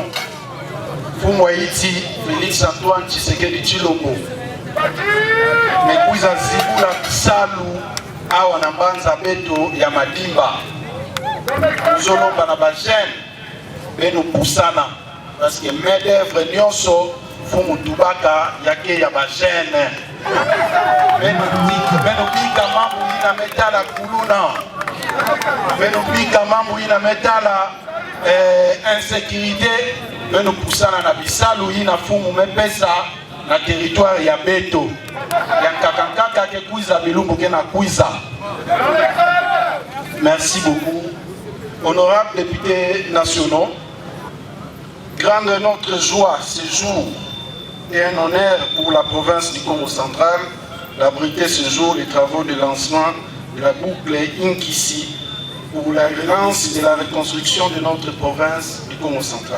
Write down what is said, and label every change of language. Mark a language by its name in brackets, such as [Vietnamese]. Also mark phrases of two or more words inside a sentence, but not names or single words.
[Kituba (Democratic Republic of Congo)] Fumwa iti Félix Antoine Tshisekedi Tshilombo mekuiza zibula bisalu awa na mbanza beto ya Madimba muzolomba na bajene beno pusana [French] parce que main d'œuvre [Kituba (Democratic Republic of Congo)] nyonso fumu tubaka yake ya bajene beno bika mambo ina metala kuluna beno bika mambo ina metala insécurité beno pusana na bisalu ina fumu mepesa na territoire ya beto ya kakankaka ke kuiza bilumbu ke na kuiza. [French] Merci beaucoup. Honorables députés nationaux, grande est notre joie ce jour et un honneur pour la province du Congo central d'abriter ce jour les travaux de lancement de la boucle Inkissi pour la relance de la reconstruction de notre province du Congo central.